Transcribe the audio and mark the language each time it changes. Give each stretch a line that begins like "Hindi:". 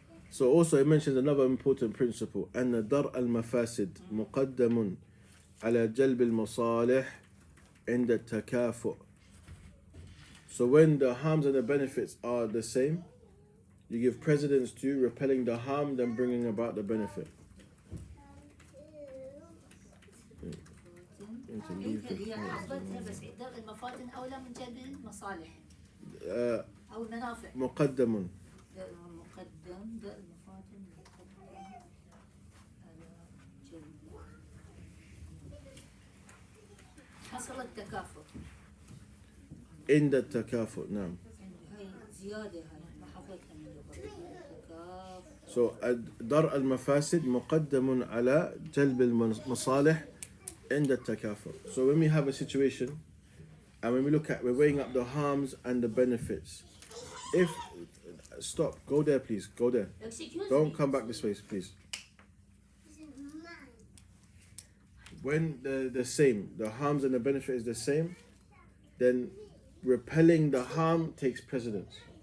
English: So also it mentions another important principle,
Arabic: أن درء المفاسد مقدم على جلب المصالح عند التكافؤ.
English: So when the harms and the benefits are the same, you give precedence to repelling the harm than bringing about the benefit.
Arabic: هي حفظتها بس درء المفاتن أولى من جلب المصالح أو المنافع. مقدم. درء المقدم درء المفاتن مقدم على جلب. حصل التكافؤ. عند التكافؤ. نعم. هاي زيادة هاي ما حفظتها من قبل. التكافؤ. So درء المفاسد مقدم على جلب المصالح عند التكافؤ.
English: So when we have a situation and when we look at, we're weighing up the harms and the benefits. If, stop, go there please, go there. Excuse Don't me. come back this way, please. When the same, the harms and the benefit is the same, then repelling the harm takes precedence.